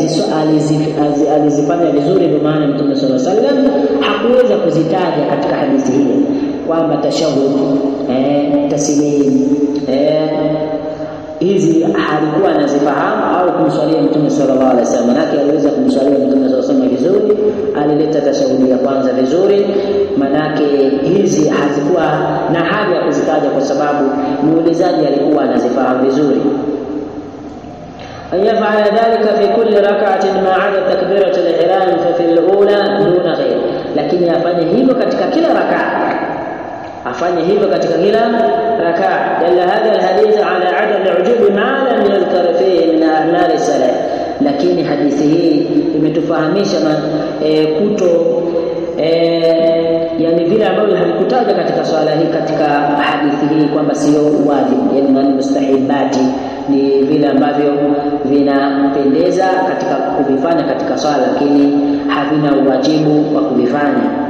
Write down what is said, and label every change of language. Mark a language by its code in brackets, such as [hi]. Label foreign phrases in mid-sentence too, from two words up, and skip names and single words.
[sw] alizifanya vizuri, ndio maana mtume [ar] صلى الله عليه وسلم [sw] hakuweza kuzitaja katika hadithi hii kwamba tashahud, taslim, hizi halikuwa anazifahamu au kumswalia mtume [ar] صلى الله عليه وسلم. [sw] Manake aliweza kumswalia mtume [ar] صلى الله عليه وسلم [sw] vizuri, alileta tashahudi ya kwanza vizuri, manake hizi hazikuwa na haja ya kuzitaja kwa sababu muulizaji alikuwa anazifahamu vizuri. [ar] أيفعل ذلك في كل ركعة ما عدا تكبيرة الإحرام ففي الأولى دون غير, [sw] lakini afanye hivyo katika kila rak'a, afanye hivyo katika kila raka. [ar] دل هذا الحديث على عدم الوجوب ما لم يذكر فيه من أعمال الصلاة. [sw] Lakini hadithi hii imetufahamisha kuto yani vile ambavyo havikutaja katika swala hii, katika hadithi hii kwamba sio wajibu, yani ni mustahibati, ni vile ambavyo vinapendeza katika kuvifanya katika swala, lakini havina uwajibu wa kuvifanya.